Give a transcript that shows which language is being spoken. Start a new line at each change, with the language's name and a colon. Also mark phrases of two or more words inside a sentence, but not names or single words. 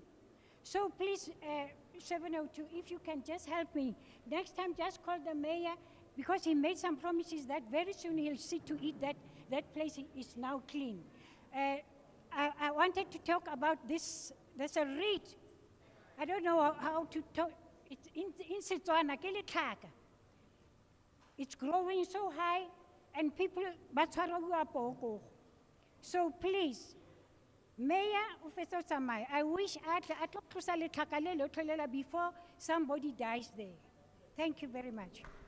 English: So please, 702, if you can just help me. Next time, just call the mayor because he made some promises that very soon he'll see to it that that place is now clean. I wanted to talk about this. There's a reed. I don't know how to talk. It's in Setswana,
Tswana: ke letlhaka.
English: It's growing so high, and people, so please, Mayor Officer Samai, I wish I tlo before somebody dies there. Thank you very much.